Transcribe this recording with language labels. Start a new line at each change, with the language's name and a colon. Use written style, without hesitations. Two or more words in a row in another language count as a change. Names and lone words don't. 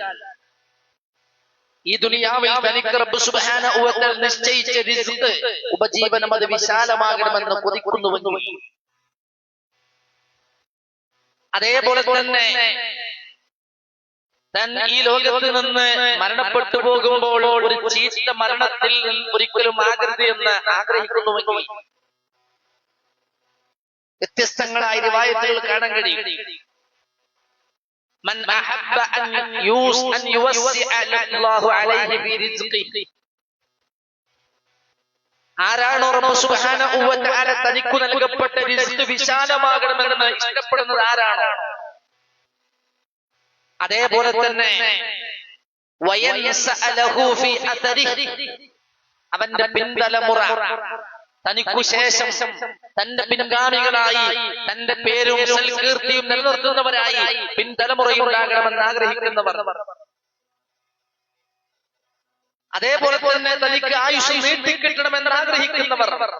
Malayalam: ഈ ദുനിയാവിൽ തനിക്ക് റബ്ബ്
Arabic: سبحانه وتعالى
Malayalam: നിശ്ചയിച്ച റിസ്ക് ഉപജീവനം അത് വിശാലമാകണമെന്ന് കൊതിക്കുന്നുവെങ്കിൽ അതേപോലെ തന്നെ താൻ ഈ ലോകത്ത് നിന്ന് മരണപ്പെട്ടു പോകുമ്പോൾ ഒരു ചീത്ത മരണത്തിൽ ഒരിക്കലും ആകരുത് എന്ന് ആഗ്രഹിക്കുന്നുവെങ്കിൽ വ്യത്യസ്തങ്ങളായ റിവായത്തുകൾ കാണാൻ കഴിയും.
Arabic: من أحب أن يوسع الله عليه في رزقه
Malayalam: ആരാണോ റബ്ബ്
Arabic: سبحانه وتعالى
Malayalam: തനിക്കു നൽകപ്പെട്ട റിസ്ക് വിശാലമാകണമെന്ന് ഇഷ്ടപ്പെടുന്നത് ആരാണോ, അതേപോലെ തന്നെ
Arabic: وينسأ له في أثره
Malayalam: അവന്റെ പിൻതലമുറ തനിക്കു ശേഷം തന്റെ പിൻഗാമികളായി തന്റെ പേരും സൽകീർത്തിയും നിലനിർത്തുന്നവരായി പിൻതലമുറയുണ്ടാകണമെന്ന് ആഗ്രഹിക്കുന്നവർ, അതേപോലെ തന്നെ തനിക്ക് ആയുഷ് നീട്ടിക്കിട്ടണമെന്ന് ആഗ്രഹിക്കുന്നവർ,